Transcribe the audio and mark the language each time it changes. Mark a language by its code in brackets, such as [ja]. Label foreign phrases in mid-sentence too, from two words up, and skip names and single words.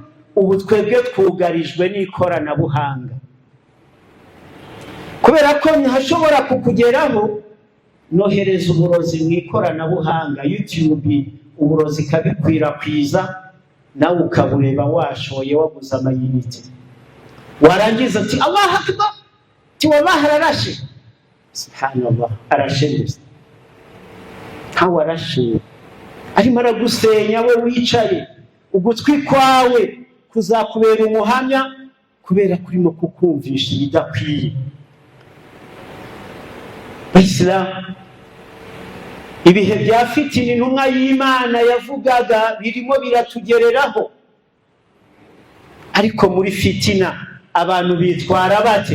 [rw] Ubu twebwe twugarijwe n'ikoranabuhanga, kubera ko ntashobora kukugeraho. Nohereza uburozi mu ikoranabuhanga, YouTube uburozi kabikwirakwiza, nawe ukabureba washoye waguze amayinite. Warangiza ati [ar] الله أكبر, [rw] ti wallahi arashe. Subhanallah, arashe gusa. Hawa arashe arimo aragusenya we wicaye, ugutwi kwawe kuzakubera umuhamya kubera kurimo kukumvisha ibidakwiye. Islam ibihe bya fitini intumwa y'Imana yavugaga birimo biratugereraho, ariko muri fitina abantu bitwara bate?